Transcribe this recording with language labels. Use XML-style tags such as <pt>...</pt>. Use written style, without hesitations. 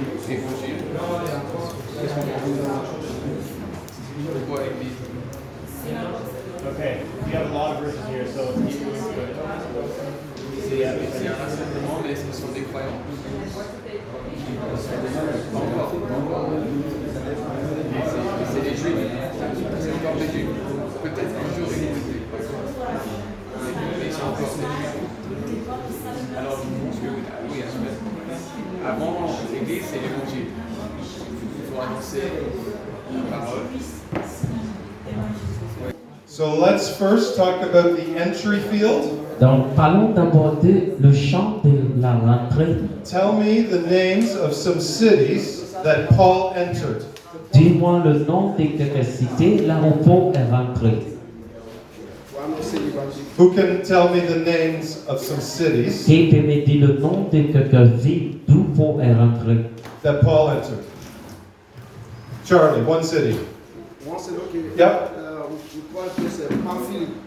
<fr>Évangile. Qu'est-ce qu'on pourquoi Église?</fr> <en>Okay. We have a lot of verses here, so keep moving through it.</en> <fr>C'est un rassemblement, mais ce sont des croyants. C'est des juifs. C'est encore des juifs. Peut-être un jour ils vont être des mais ils sont encore des juifs. Alors, je pense que oui, avant l'église, c'est l'évangile. Il faut annoncer la parole.</fr> <en>So let's first talk about the entry field.</en> <fr>Donc, parlons d'abord de le champ de la rentrée.</fr> <en>Tell me the names of some cities that Paul entered.</en> <fr>Dis-moi le nom de quelques cités là où Paul est rentré. Pour annoncer l'évangile.</fr> <en>Who can tell me the names of some cities</en> <fr>Qui peut me dire le nom de quelques villes d'où Paul est rentré?</fr> <en>that Paul entered? Charlie, one city.</en> <fr>Moi, c'est là que</fr> <en>Yep.</en> <fr>je crois que c'est Pamphylie.</fr>